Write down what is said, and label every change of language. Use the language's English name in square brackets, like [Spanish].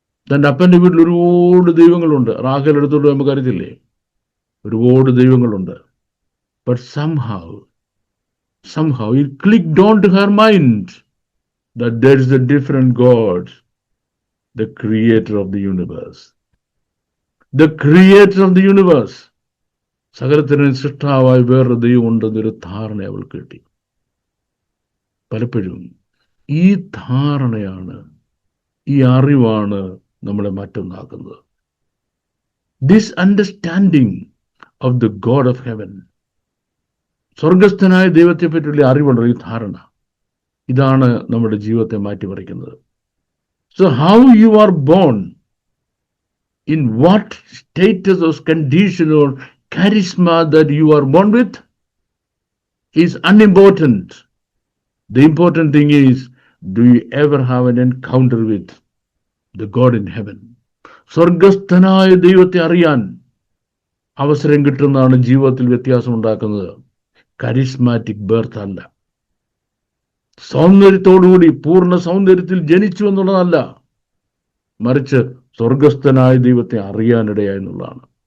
[Malayalam] തൻ്റെ അപ്പൻ്റെ വീട്ടിൽ ഒരുപാട് ദൈവങ്ങളുണ്ട്. റാഖേൽ എടുത്തോട്ട് നമുക്കറിയത്തില്ലേ, ഒരുപാട് ദൈവങ്ങളുണ്ട്. [English] But somehow it clicked on to her mind that there is a different God the creator of the universe. The creator of the universe. [Malayalam] സകലത്തിന് സൃഷ്ടാവായി വേറൊരു ദൈവം ഉണ്ടെന്നൊരു ധാരണ അവൾക്ക് കിട്ടി. പലപ്പോഴും ഈ ധാരണയാണ്, ഈ അറിവാണ് നമ്മളെ മറ്റൊന്നാക്കുന്നത്. [English] this understanding of the God of heaven, [Malayalam] സ്വർഗസ്ഥനായ ദൈവത്തെ പറ്റിയുള്ള അറിവുണ്ടോ, ഈ ധാരണ, ഇതാണ് നമ്മുടെ ജീവിതത്തെ മാറ്റിമറിക്കുന്നത്. [English] So how you are born, in what status or condition or charisma that you are born with is unimportant. The important thing is, do you ever have an encounter with the God in heaven? [Malayalam] സ്വർഗസ്ഥനായ ദൈവത്തെ അറിയാൻ അവസരം കിട്ടുന്നതാണ് ജീവിതത്തിൽ വ്യത്യാസം ഉണ്ടാക്കുന്നത്. Charismatic birth അല്ല, സൗന്ദര്യത്തോടുകൂടി പൂർണ്ണ സൗന്ദര്യത്തിൽ ജനിച്ചു എന്നുള്ളതല്ല, മറിച്ച് സ്വർഗസ്ഥനായ ദൈവത്തെ അറിയാനിടയായി എന്നുള്ളതാണ്.